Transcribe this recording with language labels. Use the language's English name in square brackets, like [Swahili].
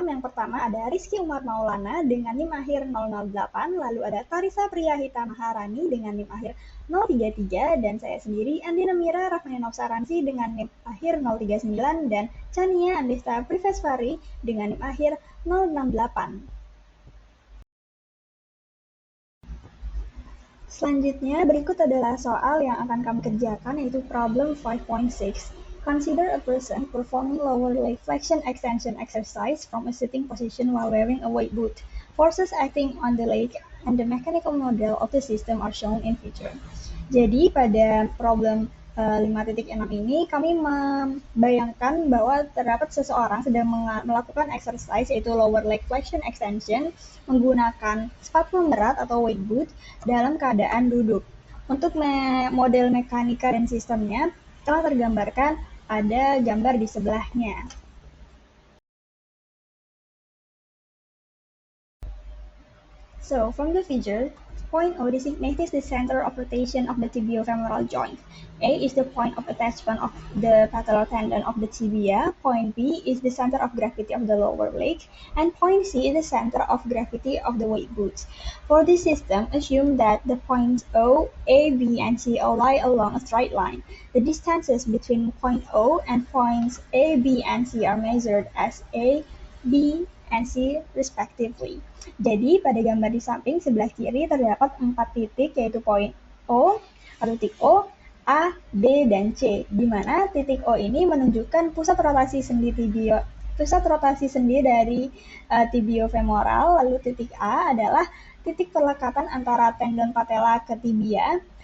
[Indonesian] Yang pertama ada Rizky Umar Maulana dengan NIM akhir 008, lalu ada Tarisa Priyahita Maharani dengan NIM akhir 033, dan saya sendiri Andina Mira Rahmani Nofsaransi dengan NIM akhir 039, dan Chania Andesta Privesvari dengan NIM akhir 068. Selanjutnya, berikut adalah soal yang akan kami kerjakan, yaitu problem 5.6. [English] Consider a person performing lower leg flexion extension exercise from a sitting position while wearing a weight boot. Forces acting on the leg and the mechanical model of the system are shown in figure. [Indonesian] Jadi pada problem 5.6 ini kami membayangkan bahwa terdapat seseorang sedang melakukan exercise yaitu [English] lower leg flexion extension [Indonesian] menggunakan sepatu pemberat atau weight boot dalam keadaan duduk. Untuk model mekanika dan sistemnya telah tergambarkan ada gambar di sebelahnya. [English] So, from the figure, point O designates the center of rotation of the tibiofemoral joint. A is the point of attachment of the patellar tendon of the tibia, point B is the center of gravity of the lower leg, and point C is the center of gravity of the weight boot. For this system, assume that the points O, A, B, and C all lie along a straight line. The distances between point O and points A, B, and C are measured as A, B, and C respectively. [Indonesian] Jadi pada gambar di samping sebelah kiri terdapat 4 titik yaitu poin O atau titik O, A, B, dan C, di mana titik O ini menunjukkan pusat rotasi sendi dari tibiofemoral, lalu titik A adalah titik perlekatan antara tendon patella ke tibia,